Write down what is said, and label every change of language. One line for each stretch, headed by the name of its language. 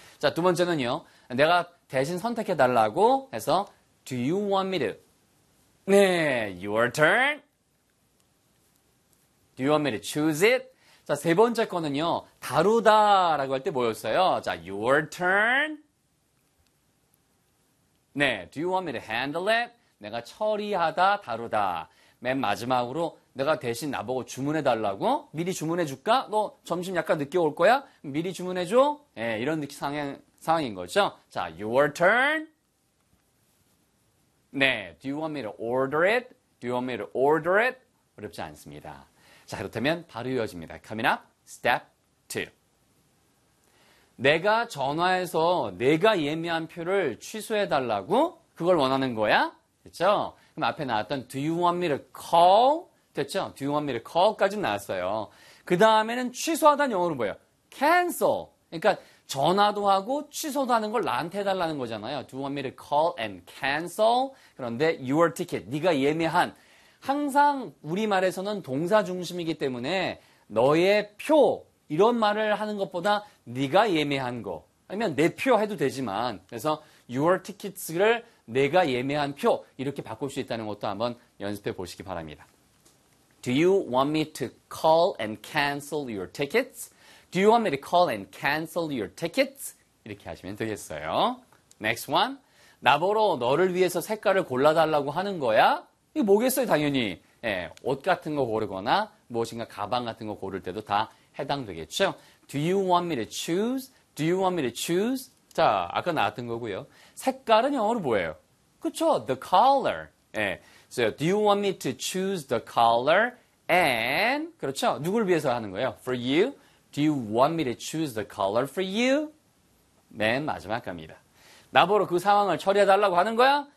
Korean: 자, 두 번째는요. 내가 대신 선택해 달라고 해서
English: Do you want me to? 네, your turn. Do you want me to choose it?
Korean: 자, 세 번째 거는요. 다루다라고 할 때 뭐였어요?
English: 자, your turn. 네, do you want me to handle it?
Korean: 내가 처리하다, 다루다. 맨 마지막으로 내가 대신 나보고 주문해 달라고? 미리 주문해 줄까? 너 점심 약간 늦게 올 거야? 미리 주문해 줘? 예, 네, 이런 상황인 거죠.
English: 자, your turn. 네, do you want me to order it? Do you want me to order it?
Korean: 어렵지 않습니다. 자, 그렇다면 바로 이어집니다.
English: Coming up, step 2.
Korean: 내가 전화해서 내가 예매한 표를 취소해 달라고? 그걸 원하는 거야? 됐죠? 그럼 앞에 나왔던
English: do you want me to call?
Korean: 됐죠?
English: Do you want me to call까지
Korean: 나왔어요. 그 다음에는 취소하다는 영어로 뭐예요?
English: Cancel.
Korean: 그러니까 전화도 하고 취소도 하는 걸 나한테 해달라는 거잖아요.
English: Do you want me to call and cancel?
Korean: 그런데
English: your ticket,
Korean: 네가 예매한. 항상 우리말에서는 동사 중심이기 때문에 너의 표 이런 말을 하는 것보다 네가 예매한 거 아니면 내 표 해도 되지만 그래서
English: your tickets
Korean: 를 내가 예매한 표 이렇게 바꿀 수 있다는 것도 한번 연습해 보시기 바랍니다.
English: Do you want me to call and cancel your tickets? Do you want me to call and cancel your tickets?
Korean: 이렇게 하시면 되겠어요.
English: Next one.
Korean: 나보러 너를 위해서 색깔을 골라달라고 하는 거야? 이게 뭐겠어요, 당연히. 예, 옷 같은 거 고르거나 무엇인가 가방 같은 거 고를 때도 다 해당되겠죠?
English: Do you want me to choose? Do you want me to choose?
Korean: 자, 아까 나왔던 거고요. 색깔은 영어로 뭐예요? 그쵸? The color. 예.
English: So, do you want me to choose the color and, 그렇죠?
Korean: 누굴 위해서 하는 거예요?
English: For you. Do you want me to choose the color for you?
Korean: 맨 마지막 갑니다. 나보러 그 상황을 처리해달라고 하는 거야?